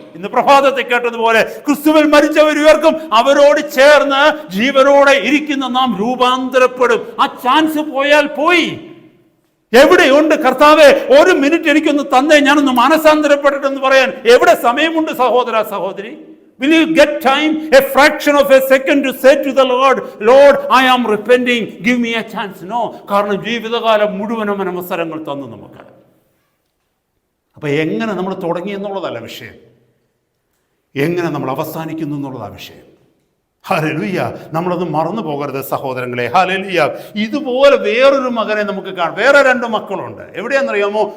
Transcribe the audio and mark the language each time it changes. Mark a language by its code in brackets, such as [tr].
[ml] ഇന്ന് പ്രഭാതത്തെ കേട്ടതുപോലെ ക്രിസ്തുവിൽ മരിച്ചവർ ഉയർക്കും. അവരോട് ചേർന്ന് ജീവനോടെ ഇരിക്കുന്ന നാം രൂപാന്തരപ്പെടും. ആ ചാൻസ് പോയാൽ പോയി. എവിടെയുണ്ട് കർത്താവേ, 1 മിനിറ്റ് എനിക്കൊന്ന് തന്നേ, ഞാനൊന്ന് മാനസാന്തരപ്പെട്ടിട്ടെന്ന് പറയാൻ എവിടെ സമയമുണ്ട് സഹോദര, സഹോദരി? [en] Will you get time, a fraction of a second to say to the Lord, Lord, I am repenting, give me a chance? No. [ml] കാരണം ജീവിതകാലം മുഴുവനും അവസരങ്ങൾ തന്നു നമുക്ക്. അപ്പൊ എങ്ങനെ നമ്മൾ തുടങ്ങി എന്നുള്ളതല്ല വിഷയം, എങ്ങനെ നമ്മൾ അവസാനിക്കുന്നു എന്നുള്ളതാണ് വിഷയം. ഹല്ലേലൂയ. നമ്മളത് മറന്നു പോകരുത് സഹോദരങ്ങളെ. ഹല്ലേലൂയ. ഇതുപോലെ വേറൊരു മകനെ നമുക്ക് കാണാം. വേറെ 2 മക്കളുണ്ട്. എവിടെയാണെന്നറിയാമോ?